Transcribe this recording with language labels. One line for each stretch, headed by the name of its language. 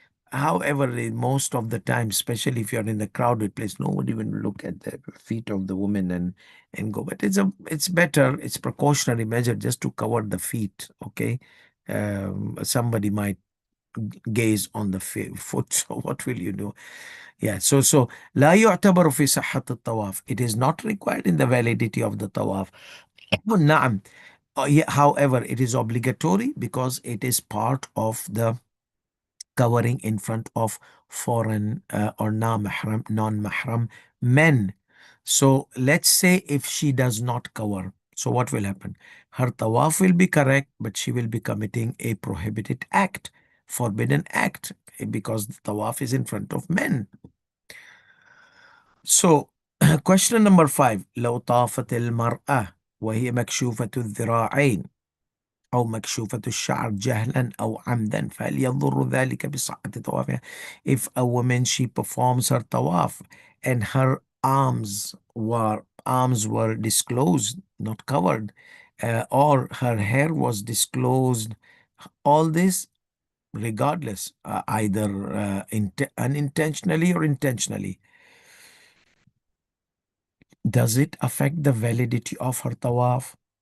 English: However, in most of the time, especially if you're in a crowded place, nobody will look at the feet of the woman and go. But it's better. It's precautionary measure just to cover the feet. Okay, somebody might gaze on the foot. So what will you do? Yeah.
Arabic: So لا يعتبر في صحة الطواف.
English: It is not required in the validity of the tawaf.
Arabic: نعم.
English: Yeah, however, it is obligatory because it is part of the covering in front of foreign or non-mahram men. So let's say if she does not cover, so what will happen? Her tawaf will be correct, but she will be committing a prohibited act, forbidden act, because the tawaf is in front of men. So question number 5.
Arabic: لو طافت المرأة وهي مكشوفة الذراعين أو مكشوفة الشعر جهلا أو عمدا فهل يضر ذلك بصحة طوافها.
English: If a woman she performs her tawaf and her arms were disclosed, not covered, or her hair was disclosed, all this regardless, either unintentionally or intentionally, does it affect the validity of her tawaf?